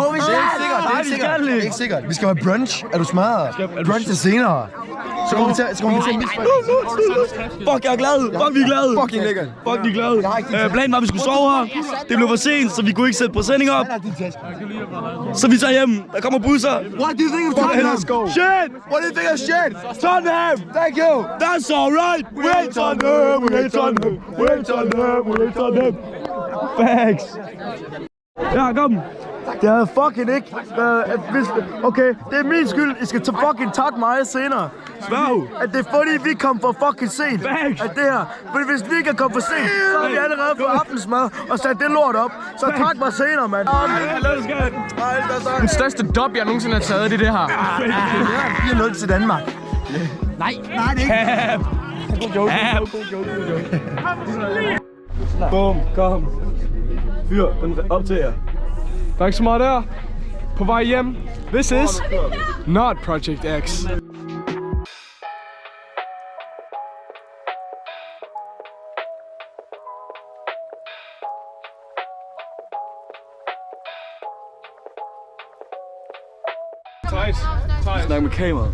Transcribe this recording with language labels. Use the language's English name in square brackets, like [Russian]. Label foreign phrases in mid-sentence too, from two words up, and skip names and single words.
[Danish] Jo, vi skal. Det er ikke sikkert. Det er ikke sikkert. Vi skal have brunch. Er du smadret? Brunch er senere. Så kommer vi til at miste. Fuck, jeg er glad. Fuck, vi er glade. Fucking lækkert. Fuck, vi er glade. Planen var, at vi skulle sove her. Det blev for sent, så vi kunne ikke sætte præsending op. Så vi tager hjem. Der kommer busser. [English] What do you think of Tottenham? Let's go. Shit! What do you think of shit? Tottenham! Thank you. That's alright! We ain't Tottenham! We ain't Tottenham! We ain't Tottenham! We ain't Tottenham! Facts! [Danish] Ja, kom! Det havde fucking ikke været... Okay, det er min skyld. I skal fucking takke mig senere. Svag! At det er fordi, vi kom for fucking sent. Facts! At det her. Fordi hvis vi ikke er kommet for sent, så har vi allerede fået aftensmad og sat det lort op. Så tak mig senere, mand. Den største dub, jeg nogensinde har taget, det her. 4-0 til Danmark. Nej, det er ikke. Bum, kom. Fyr den op til jer. Tak så meget der. På vej hjem. [English] This is not Project X. [Danish] Snak med kameraet.